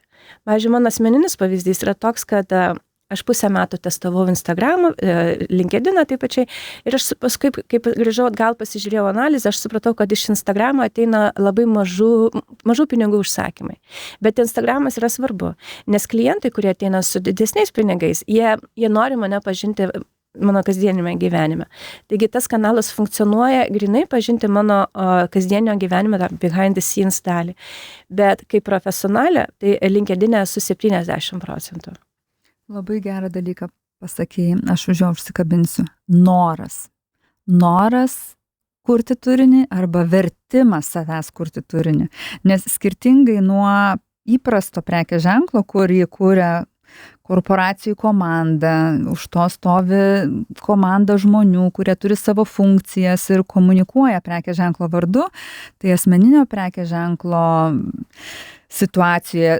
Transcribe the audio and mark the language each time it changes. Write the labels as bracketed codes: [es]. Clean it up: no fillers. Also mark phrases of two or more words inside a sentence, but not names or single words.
[lt] Pavyzdžiui, mano asmeninis pavyzdys yra toks, kad aš pusę metų testavau Instagramą, LinkedIną taip pačiai ir aš paskui, kaip grįžau atgal pasižiūrėjau analizę, aš supratau, kad iš Instagramo ateina labai mažų pinigų užsakymai. Bet Instagramas yra svarbu, nes klientai, kurie ateina su didesniais pinigais, jie nori mane pažinti mano kasdienime gyvenime. Taigi tas kanalas funkcionuoja grinai pažinti mano kasdienio gyvenime, [en] behind the scenes dalį. [lt] Bet kaip profesionalė, tai LinkedIn'e su 70%. Labai gerą dalyką pasakėjai, aš už jo užsikabinsiu. Noras kurti turinį arba vertimas savęs kurti turinį. Nes skirtingai nuo įprasto prekės ženklo, kurį kūrė korporacijų komanda, už to stovi komanda žmonių, kurie turi savo funkcijas ir komunikuoja prekės ženklo vardu, tai asmeninio prekės ženklo situacijoje.